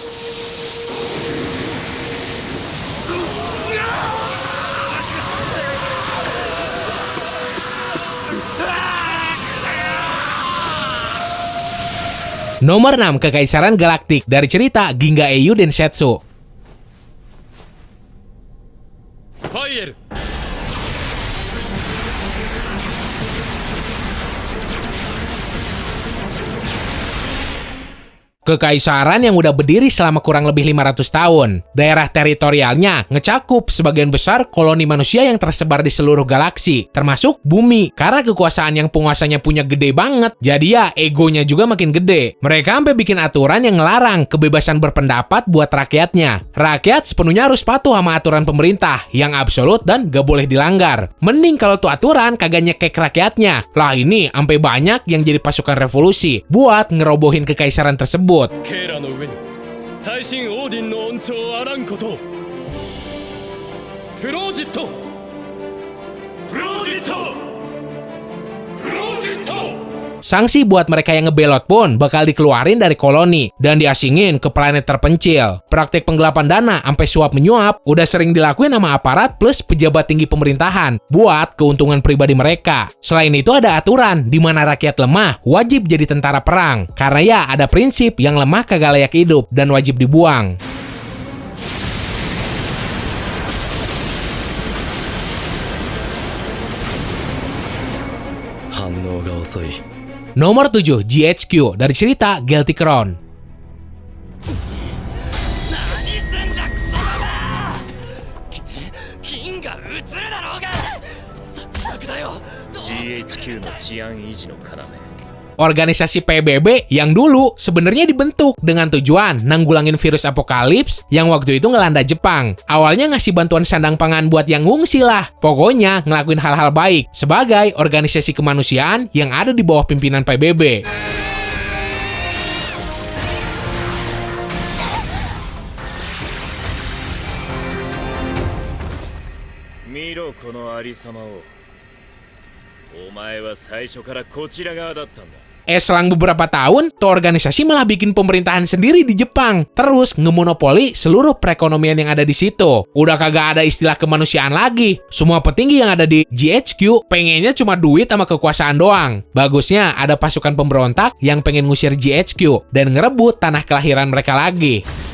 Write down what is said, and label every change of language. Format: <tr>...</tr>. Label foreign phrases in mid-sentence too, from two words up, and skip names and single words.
<id>Nomor 6, Kekaisaran Galaktik dari cerita Ginga Eiyu Densetsu.</id> <ja>ファイエル。</ja> <id>Kekaisaran yang udah berdiri selama kurang lebih 500 tahun. Daerah teritorialnya ngecakup sebagian besar koloni manusia yang tersebar di seluruh galaksi, termasuk bumi. Karena kekuasaan yang penguasanya punya gede banget, jadi ya egonya juga makin gede. Mereka sampai bikin aturan yang ngelarang kebebasan berpendapat buat rakyatnya. Rakyat sepenuhnya harus patuh sama aturan pemerintah yang absolut dan gak boleh dilanggar. Mending kalau tuh aturan kagak nyekek rakyatnya. Lah ini sampai banyak yang jadi pasukan revolusi buat ngerobohin kekaisaran tersebut.</id> <ja>ケーラの上に大神オーディンの恩寵あらんことを。フロージット。フロージット。フロージット。</ja> <id>Sanksi buat mereka yang ngebelot pun bakal dikeluarin dari koloni dan diasingin ke planet terpencil. Praktik penggelapan dana sampai suap menyuap udah sering dilakuin sama aparat plus pejabat tinggi pemerintahan buat keuntungan pribadi mereka. Selain itu ada aturan di mana rakyat lemah wajib jadi tentara perang. Karena ya ada prinsip yang lemah kagak layak hidup dan wajib dibuang. Nomor 7, GHQ dari cerita Guilty Crown.</id> <ja>何すんだクソだな。金が映るだろうが。最悪だよ。GHQ の治安維持の要。</ja> <id>Organisasi PBB yang dulu sebenarnya dibentuk dengan tujuan nanggulangin virus apokalips yang waktu itu ngelanda Jepang. Awalnya ngasih bantuan sandang pangan buat yang ngungsi lah. Pokoknya ngelakuin hal-hal baik sebagai organisasi kemanusiaan yang ada di bawah pimpinan PBB.</id> <ja>Miro このありさまを。お前は最初からこちら側だったんだ。</ja> <id>Selang beberapa tahun, tuh organisasi malah bikin pemerintahan sendiri di Jepang. Terus ngemonopoli seluruh perekonomian yang ada di situ. Udah kagak ada istilah kemanusiaan lagi. Semua petinggi yang ada di GHQ pengennya cuma duit sama kekuasaan doang. Bagusnya ada pasukan pemberontak yang pengen ngusir GHQ dan ngerebut tanah kelahiran mereka lagi.</id>